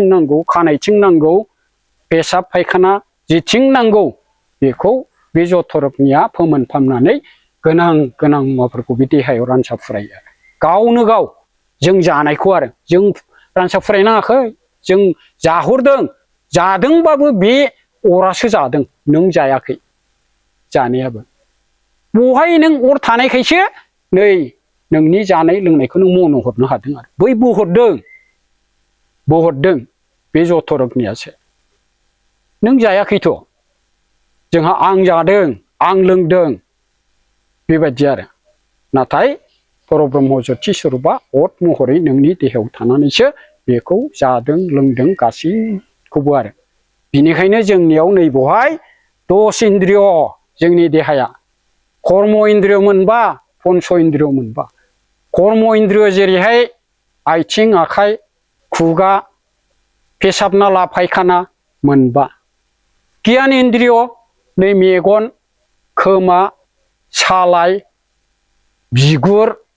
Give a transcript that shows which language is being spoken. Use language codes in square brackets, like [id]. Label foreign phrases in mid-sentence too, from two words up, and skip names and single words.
[brx] नांगौ खानायथिं नांगौ पेसाब फायखाना जेथिं नांगौ बेखौ बे जथरकनिया फोमोनफामनानै गोनां गोनां मुवाफोरखौ बे देहायाव रानसा फुरायो आरो गावनो गाव जों जानायखौ आरो जों रानसा फुरायनाङाखै जों जाहरदों जादोंबाबो बे अरासो जादों नों जायाखै जानायाबो बहाय नों अर थानायखायसो नै नोंनि जानाय लोंनायखौ नों मन' हरनो हादों आरो बै बहरदों बे जथरकनियासो नों जायाखैथ' जोंहा आं जादों आं लोंदों बेबायदि आरो नाथाय परब्रह्म ज्योति स्वरूपा अत महरै नोंनि देहायाव थानानैसो बेखौ जादों लोंदों गासैखौबो आरो बिनिखायनो जोंनियाव नै बहाय 10 इन्द्रिय जोंनि देहाया कर्म इन्द्रिय मोनबा पन्च इन्द्रिय मोनबा कर्म इन्द्रिय जेरैहाय आथिं आखाइ खुगा पेसाब नाला फायखाना मोनबा गियान इन्द्रिय नै मेगन खोमा सालाय बिगुर